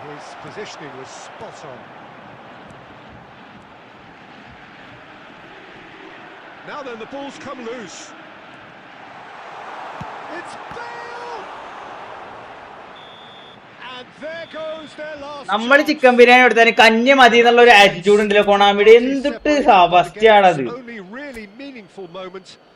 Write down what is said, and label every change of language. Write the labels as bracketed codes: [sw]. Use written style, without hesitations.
[en] His positioning was spot on. Now then, the ball's come loose. It's Bale! And there goes their last [ml] നമ്മൾ [en] chance. [ml] Chicken biryani എടുത്താൽ കഞ്ഞി മതി എന്നുള്ള ഒരു attitude ഉണ്ടല്ലോ കോണാമിയുടെ. എന്തിട്ട് അവസ്ഥയാണത്? [en] Only really meaningful moment.